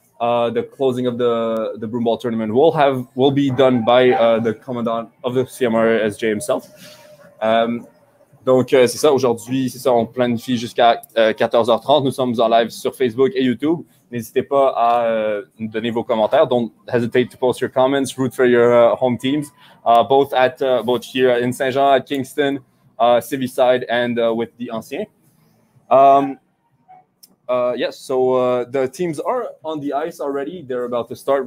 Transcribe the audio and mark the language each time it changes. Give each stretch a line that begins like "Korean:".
English: The closing of the broomball tournament will be done by the commandant of the CMRSJ himself.
French: Donc, c'est ça, aujourd'hui, c'est ça, on planifie jusqu'à 14h30. Nous sommes en live sur Facebook et YouTube. N'hésitez pas à nous donner vos commentaires.
English: Don't hesitate to post your comments. Root for your home teams, both here in Saint-Jean, at Kingston, Civicide, and with the Anciens. Yes, so the teams are on the ice already. They're about to start.